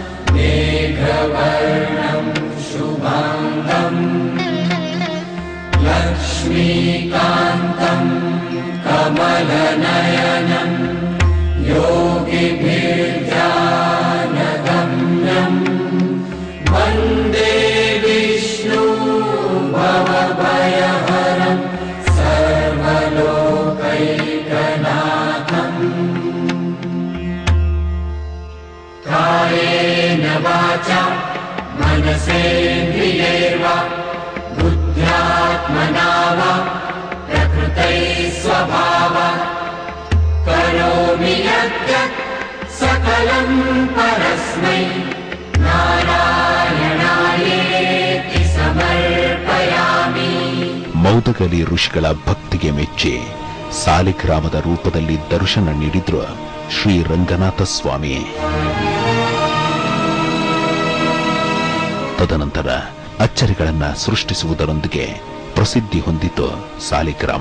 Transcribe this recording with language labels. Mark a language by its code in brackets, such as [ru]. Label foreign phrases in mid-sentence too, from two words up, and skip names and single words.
[sa] ಮೇಘವರ್ಣಂ ಶುಭಾಂಗಂ ಲಕ್ಷ್ಮೀಕಾಂತಂ ಕಮಲನಯನಂ ಯೋಗಿಭಿರ್ಧ್ಯಾನಗಮ್ಯಂ ವಂದೇ ವಿಷ್ಣು ಭವಭಯಹರಂ ಸರ್ವಲೋಕೈಕನಾಥಂ. ಕಾಯೇನ ವಾಚಾ ಮನಸೇಂದ್ರಿಯೈರ್ವಾ ಬುದ್ಧ್ಯಾತ್ಮನಾ ವಾ ಪ್ರಕೃತೈ ಸ್ವಭಾವಾತ್ ಕರೋಮಿ ಯದ್ಯತ್ ಸಕಲಂ ಪರಸ್ಮೈ ನಾರಾಯಣಾಯೇತಿ ಸಮರ್ಪಯಾಮಿ. [kn] ಮೌದಗಲಿ ಋಷಿಗಳ ಭಕ್ತಿಗೆ ಮೆಚ್ಚಿ ಸಾಲಿಗ್ರಾಮದ ರೂಪದಲ್ಲಿ ದರ್ಶನ ನೀಡಿದ್ರು ಶ್ರೀ ರಂಗನಾಥ ಸ್ವಾಮಿ. ತದನಂತರ ಅಚ್ಚರಿಗಳನ್ನ ಸೃಷ್ಟಿಸುವುದರೊಂದಿಗೆ ಪ್ರಸಿದ್ಧಿ ಹೊಂದಿತು ಸಾಲಿಗ್ರಾಮ.